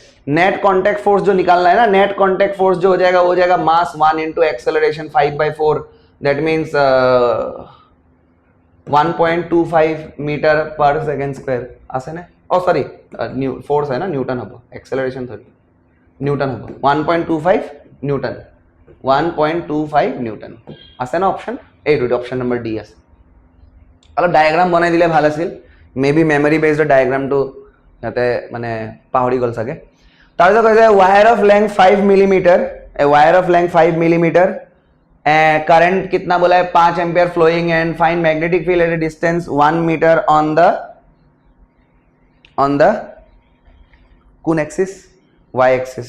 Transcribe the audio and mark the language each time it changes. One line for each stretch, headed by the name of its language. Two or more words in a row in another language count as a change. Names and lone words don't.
English: net contact force
Hindi: जो निकालना है ना,
English: net contact force
Hindi: जो हो जाएगा
English: mass 1 into acceleration 5/4, that means 1.25 meter per second square
Assamese: আছে না,
English: oh sorry force
Hindi: है ना,
English: न्यूटन हबो, एक्सेलरेशन थोड़ी न्यूटन हबो, 1.25 न्यूटन
Assamese: আছে না।
English: option A, option number D আছে।
Assamese: অলপ ডায়াগ্রাম বনাই দিলে ভাল আছিল,
English: maybe memory based diagram too
Assamese: যাতে মানে পাহৰি গল চাগে। তাৰপিছত কৈছে
English: wire of length 5 millimeter, a wire of length 5 millimeter, current
Hindi: कितना बोला है
English: 5 ampere flowing, and find magnetic field at a distance 1 meter on the कौन एक्सिस? Y axis.